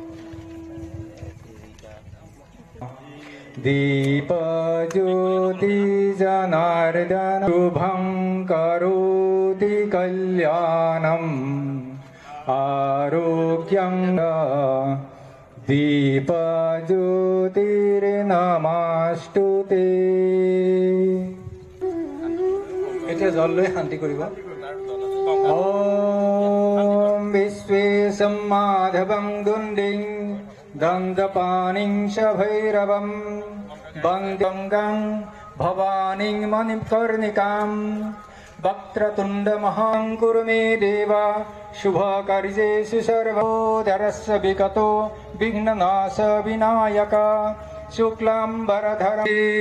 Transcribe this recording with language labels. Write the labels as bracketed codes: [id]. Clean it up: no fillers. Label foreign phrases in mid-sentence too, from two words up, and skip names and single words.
[sa] দীপজ্যোতি জনাৰ্দন শুভং কৰোতি কল্যাণম আৰোগ্যং দীপজ্যোতিৰ্নমস্তুতে। [as] এতিয়া জল লৈ শান্তি কৰিব। [sa] ॐ विश्वेशं माधवं दुण्डिं दन्तपाणिं च भैरवं वन्द्यं भवानीं मणिकर्णिकां वक्रतुण्डमहां कुरु मे देव शुभकार्येषु सर्वोदरस्य विगतो विघ्ननाश विनायक शुक्लाम्बरधरं